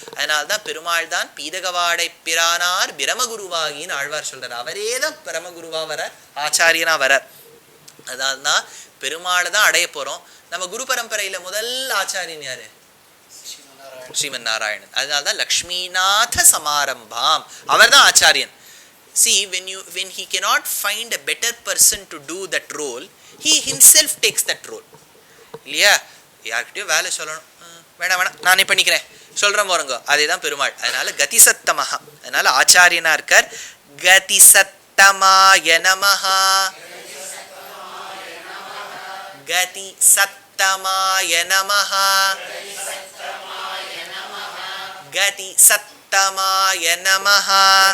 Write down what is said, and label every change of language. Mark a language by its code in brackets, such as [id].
[ta] அதனால்தான் பெருமாள் தான் பீதகவாடை பிரானார் பிரமகுருவாகின்னு ஆழ்வார் சொல்றார். அவரே தான் பிரமகுருவா வர, ஆச்சாரியனா வர. அதனால்தான் பெருமாளை தான் அடைய போறோம். நம்ம குரு பரம்பரையில முதல் ஆச்சாரியன் யாரு? ஸ்ரீமன் நாராயணன். அதனால்தான் லக்ஷ்மிநாத சமாரம்பாம், அவர் தான் ஆச்சாரியன். [en] See, when he cannot find a better person to do that role, he himself takes that role. [ta] இல்லையா? யார்கிட்டயோ வேலை சொல்லணும், வேணாம் வேணாம் நானே பண்ணிக்கிறேன் சொல்றேன் போறங்க, அதே தான் பெருமாள். அதனால கதிசத்தமஹா, அதனால ஆச்சாரியனா இருக்கார். கதிசத்தமாய நமஹா, கதிசத்தமாய நமஹா, கதிசத்தமாய நமஹா.